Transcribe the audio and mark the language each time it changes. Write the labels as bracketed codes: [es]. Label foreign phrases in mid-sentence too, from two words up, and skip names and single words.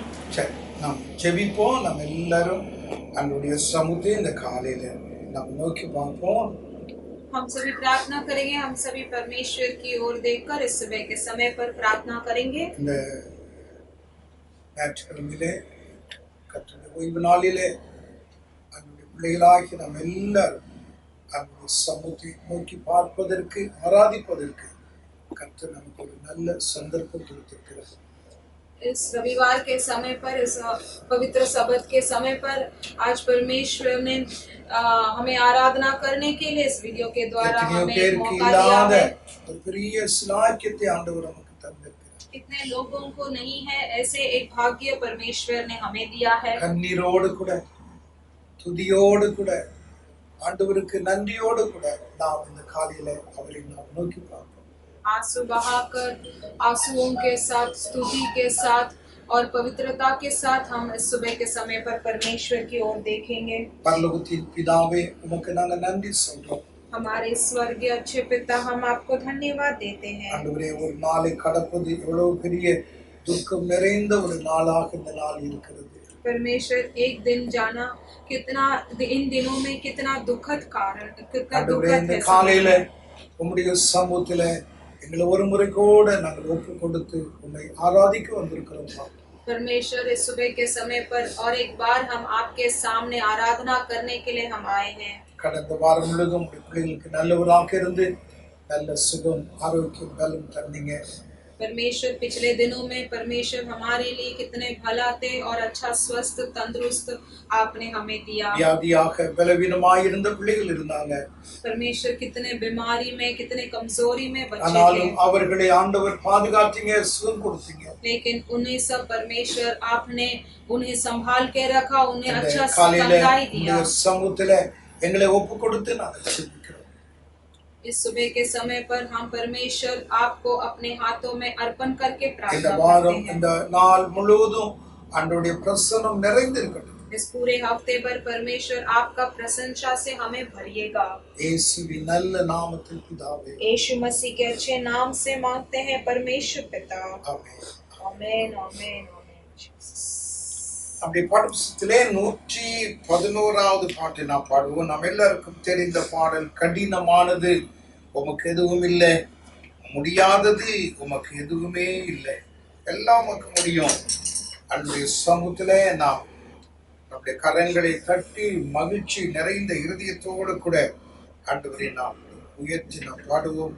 [ta] சரி, நாம் ஜெபிப்போம். நம்ம எல்லாரும் நம்மளுடைய சமூகத்தை இந்த காலையில நம்ம நோக்கி பார்ப்போம். [hi] हम सभी प्रार्थना करेंगे। हम सभी परमेश्वर की ओर देखकर इस सुबह के समय पर प्रार्थना करेंगे। [ta] இந்த ஞாயிற்றுக்கிழமையிலே கர்த்தருடைய ஓய்வு நாளிலே நம்முடைய பிள்ளைகளாகி நம்ம எல்லாரும் நம்முடைய சமூகத்தை நோக்கி பார்ப்பதற்கு, ஆராதிப்பதற்கு கர்த்தர் நமக்கு ஒரு நல்ல சந்தர்ப்பம் கொடுத்திருக்கிறார். [hi] इस रविवार के समय पर, इस पवित्र सबत के समय पर आज परमेश्वर ने हमें आराधना करने के लिए इस वीडियो के द्वारा हमें एक मौका दिया है। [ta] ஒரு பெரிய சிலாக்கியத்தை ஆண்டவர் நமக்கு தந்திருக்கிறார். [hi] कितने लोगों को नहीं है ऐसे एक भाग्य परमेश्वर ने हमें दिया है। [ta] கண்ணீரோடு கூட, துதியோடு கூட, ஆண்டவருக்கு நன்றியோடு கூட நாம் இந்த காலையில அவரை நாம் நோக்கி பார்ப்போம். [hi] आंसू बहाकर, आंसुओं के साथ, स्तुति के साथ और पवित्रता के साथ हम इस सुबह के समय पर परमेश्वर की ओर देखेंगे। [ta] பரலோகத்தின் பிதாவே, உமக்கு நாங்க நன்றி சொல்றோம். [hi] हमारे स्वर्गीय अच्छे पिता, हम आपको धन्यवाद देते हैं। [ta] ஆண்டவரே, ஒரு நாளை கடப்பது எவ்வளவு பெரிய துக்கம் நிறைந்த ஒரு நாளாக இந்த நாள் இருக்கிறது. [hi] परमेश्वर, एक दिन जाना कितना, इन दिनों में कितना दुखद कारण, कितना [ta] ஆண்டவரே, [hi] दुखद [ta] இந்த [hi] है। [ta] காலையில உம்முடைய சமூகத்தில எங்களை ஒரு முறை கூட நாங்கள் ஒப்பு கொடுத்து உம்மை ஆராதிக்க வந்திருக்கிறோம். [hi] परमेश्वर, इस सुबह के समय पर और एक बार हम आपके सामने आराधना करने के लिए हम आए हैं। [ta] கடந்த வாரம் முழுதும் உடைய பிள்ளைகளுக்கு நல்லவராக இருந்து நல்ல சுகம், ஆரோக்கியம், பலம் தந்தீங்க. [hi] परमेश्वर, पिछले दिनों में परमेश्वर हमारे लिए कितने भला थे और अच्छा स्वस्थ तंदुरुस्त आपने हमें दिया। [ta] வியாதியாக பலவீனமாய் இருந்த பிள்ளைகள் இருந்தாங்க. [hi] परमेश्वर, कितने बीमारी में, कितने कमजोरी में बच्चे थे, [ta] ஆனாலும் அவர்களை ஆண்டவர் பாதுகாத்தீங்க, சுகம் கொடுத்தீங்க. [hi] लेकिन उन्हें सब परमेश्वर आपने उन्हें संभाल के रखा, उन्हें अच्छा [ta] காலையில [hi] समुदाय दिया। [ta] உடைய சமூகத்தில எங்களை ஒப்பு கொடுத்து நாங்கள் ஜெபிக்கிறோம். [hi] इस सुबह के समय पर हम परमेश्वर आपको अपने हाथों में अर्पण करके [ta] இந்த [hi] प्रार्थना [ta] வாரம், [hi] करते हैं। [ta] இந்த நாள் முழுவதும் ஆண்டவருடைய பிரசன்னம் நிறைந்திருக்கட்டும். [hi] इस पूरे हफ्ते पर परमेश्वर आपका प्रशंसा से हमें भरिएगा। [ta] இயேசுவின் நல்ல நாமத்தில் பிதாவே, [hi] यीशु मसीह के अच्छे नाम से मांगते हैं परमेश्वर पिता। [ta] ஆமென். [hi] आमीन, आमीन, आमीन। [ta] அப்படி பாடத்திலே 111வது பாட்டை நாம் பாடுவோம். நாம் எல்லாருக்கும் தெரிந்த பாடல். கடினமானது உமக்கு எதுவும் இல்லை, முடியாதது உமக்கு எதுவுமே இல்லை, எல்லாம் உமக்கு முடியும். அன்றைய சமூகத்திலே நாம் நம்முடைய கரங்களை தட்டி மகிழ்ச்சி நிறைந்த இருதயத்தோடு கூட ஆண்டவரை நாம் உயர்த்தி நாம் பாடுவோம்.